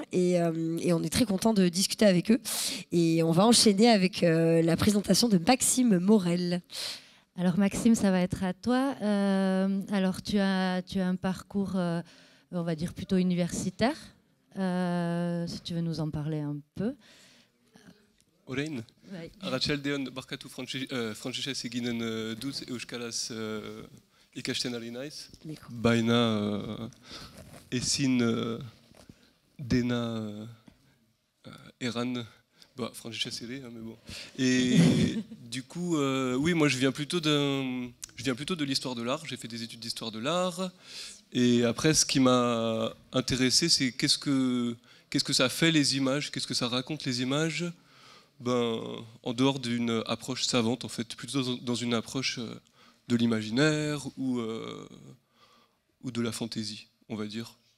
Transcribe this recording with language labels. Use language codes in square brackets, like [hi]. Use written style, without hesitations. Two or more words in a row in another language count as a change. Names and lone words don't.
[fr] Et on est très content de discuter avec eux. Et on va enchaîner avec la présentation de Maxime Morel. Alors Maxime, ça va être à toi. Alors tu as un parcours, on va dire plutôt universitaire. Si tu veux nous en parler un peu. [eu] Orain, arratsaldeon barkatu frantsesez eginen dut euskaraz ikasten ari naiz. Baina ezin dena erran. [fr] Bah, franchise ere, mais bon. Et du coup, oui, moi je viens plutôt de l'histoire de l'art. J'ai fait des études d'histoire de l'art. Et après, ce qui m'a intéressé, c'est qu'est-ce que ça fait les images, qu'est-ce que ça raconte les images, en dehors d'une approche savante, en fait, plutôt dans une approche de l'imaginaire ou de la fantaisie, on va dire.